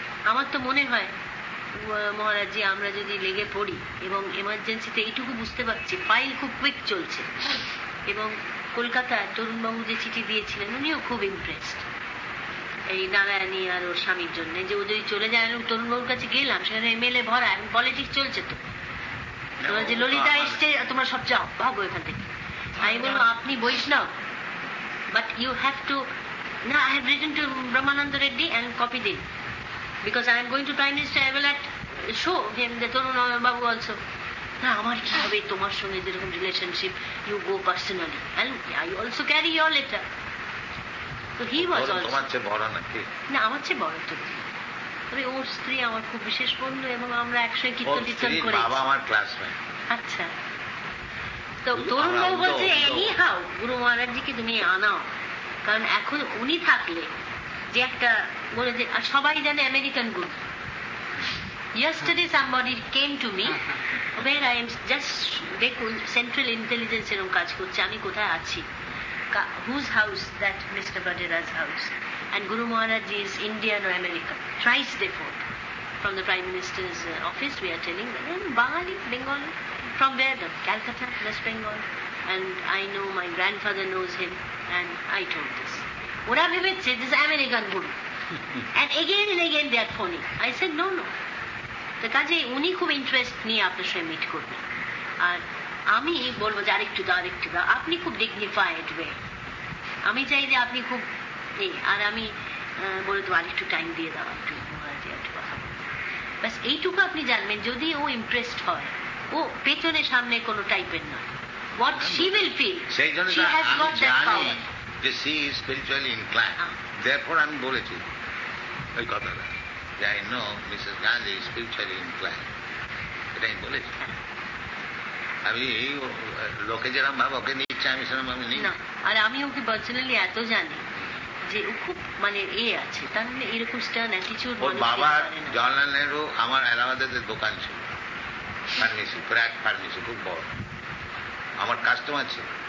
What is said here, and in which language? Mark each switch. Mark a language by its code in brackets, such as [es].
[bn] আমার তো মনে হয় মহারাজজি আমরা যদি লেগে পড়ি, এবং এমার্জেন্সিতে এইটুকু বুঝতে পারছি ফাইল খুব কুইক চলছে, এবং কলকাতায় তরুণবাবু যে চিঠি দিয়েছিলেন উনিও খুব ইমপ্রেসড এই নারায়ণী আর ওর স্বামীর জন্য, যে ও যদি চলে যায়। তরুণবাবুর কাছে গেলাম, সেখানে এমএলএ ভরা, এখন পলিটিক্স চলছে তো, তোমরা যে ললিতা এসছে তোমরা সবচেয়ে ভাগো এখান থেকে। আমি বলবো আপনি বৈষ্ণব, [en] but you have to, [bn] না, [en] I have written to Brahmananda Reddy and copied him because I am going to Prime Minister. I will show him the Tarun Babu also. [bn] না, আমার কি হবে তোমার সঙ্গে যেরকম relationship, [en] You go personally and I also carry your letter. So he was also, [bn] তোমার চেয়ে বড় নাকি? না, আমার চেয়ে বড় তো, তবে ওর স্ত্রী আমার খুব বিশেষ বন্ধু, এবং আমরা একসঙ্গে কীর্তন টীর্তন করেছি। বাবা আমার ক্লাসমেট। আচ্ছা, তো তরুণবাবু বলছে [en] anyhow [bn] গুরু মহারাজজিকে তুমি আনাও, কারণ এখন উনি থাকলে যে একটা বলে যে সবাই জানে American Guru. [en] Yesterday somebody came to me where I am just, [bn] দেখুন সেন্ট্রাল ইন্টেলিজেন্স এরকম কাজ করছে, আমি কোথায় আছি, [en] whose house, that Mr. Vadera's house, and Guru Maharaj is Indian or American. Thrice they phoned from the Prime Minister's office. We are telling them, Bengali, from where? Calcutta, West Bengal. And I know my grandfather knows him, and I told this. What have you said? This American Guru. And again they are phoning. I said, no. The [bn] কাজে উনি খুব interest নিয়ে আপনার সঙ্গে meet করবেন, আর আমি বলবো যে আরেকটু দাও। আপনি খুব ডিগনিফাইড ওয়ে, আমি চাই যে আপনি খুব আর আমি বলে তো আরেকটু টাইম দিয়ে দাও, একটু মহারাজে একটু কথা বলবো, ব্যাস এইটুকু আপনি জানবেন। যদি ও ইমপ্রেসড হয়, ও পেছনে সামনে কোনো টাইপের নয়, [en] what she will feel, she has got that power. [bn] যে [en] she is spiritually inclined, therefore [bn] আমি বলেছি ওই কথাটা যে [en] I know Mrs. Gandhi is spiritually inclined, [bn] এটা আমি বলেছি। আমি লোকে যেরকম ভাব ওকে নিচ্ছে, আমি সেরকম আমি নিই না। আর আমি ওকে পার্সোনালি এত জানি যে ও খুব মানে আছে, তার মানে এরকম স্টার্ন অ্যাটিটিউড। ওর বাবার জওয়াহরলাল নেহরু আমার এলাহাবাদের দোকান ছিল, ফার্মেসি, ক্র্যাক ফার্মেসি, খুব বড়, আমার কাস্টমার ছিল।